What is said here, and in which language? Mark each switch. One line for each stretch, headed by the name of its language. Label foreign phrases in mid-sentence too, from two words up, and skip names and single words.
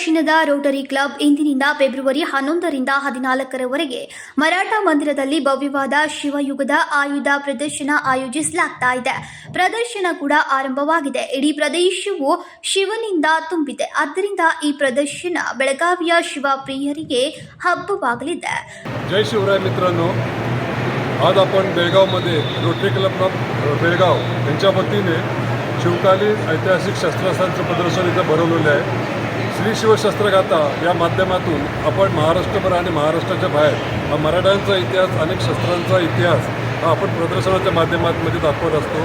Kannada: ದಕ್ಷಿಣದ ರೋಟರಿ ಕ್ಲಬ್ ಇಂದಿನಿಂದ ಫೆಬ್ರವರಿ 11ರಿಂದ 14ರವರೆಗೆ ಮರಾಠ ಮಂದಿರದಲ್ಲಿ ಭವ್ಯವಾದ ಶಿವಯುಗದ ಆಯುಧ ಪ್ರದರ್ಶನ ಆಯೋಜಿಸಲಾಗ್ತಾ ಇದೆ. ಪ್ರದರ್ಶನ ಕೂಡ ಆರಂಭವಾಗಿದೆ. ಇಡೀ ಪ್ರದೇಶವು ಶಿವನಿಂದ ತುಂಬಿದೆ. ಆದ್ದರಿಂದ ಈ ಪ್ರದರ್ಶನ ಬೆಳಗಾವಿಯ ಶಿವ ಪ್ರಿಯರಿಗೆ ಹಬ್ಬವಾಗಲಿದೆ.
Marathi: जय शिवराय मित्रांनो, आज आपण बेळगावमध्ये रोटरी क्लब ऑफ बेळगाव यांच्या वतीने शिवकालीन ऐतिहासिक शस्त्रास्त्रांचं प्रदर्शन इथं भरवलेलं आहे. श्री शिवशस्त्रगाथा या माध्यमातून आपण महाराष्ट्रभर आणि महाराष्ट्राच्या बाहेर हा मराठ्यांचा इतिहास, अनेक शस्त्रांचा इतिहास हा आपण प्रदर्शनाच्या माध्यमातून दाखवत असतो.